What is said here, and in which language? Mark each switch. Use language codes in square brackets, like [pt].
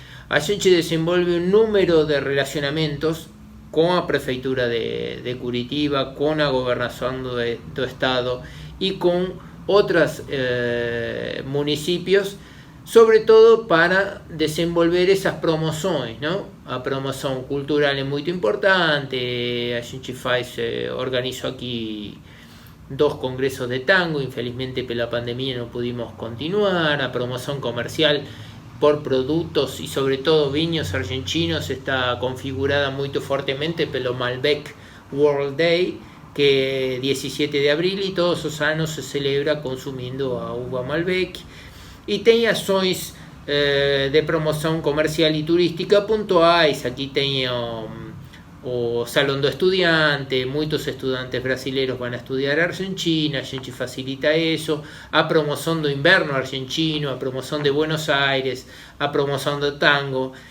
[pt] A gente desenvolve um número de relacionamentos com a Prefeitura de Curitiba, com a Governação do Estado e com outros municípios, sobretudo para desenvolver essas promoções, não? A promoção cultural é muito importante. A gente organiza aqui 2 congressos de tango, infelizmente pela pandemia não [es] pudimos [pt] continuar. [es] A promoção comercial por productos y sobre todo vinos argentinos está configurada muy fuertemente [pt] pelo [es] Malbec World Day, que 17 de abril y todos los años se celebra consumiendo [pt] a uva [es] Malbec, y tiene [pt] ações [es] de promoción comercial y turística [pt] puntuais. [es] Aquí tengo [pt] o Salón do Estudiante, muitos estudantes brasileiros [es] van a estudiar [pt] a Argentina, a gente facilita [es] eso, [pt] a promoção do inverno argentino, a promoção de Buenos Aires, a promoção do tango.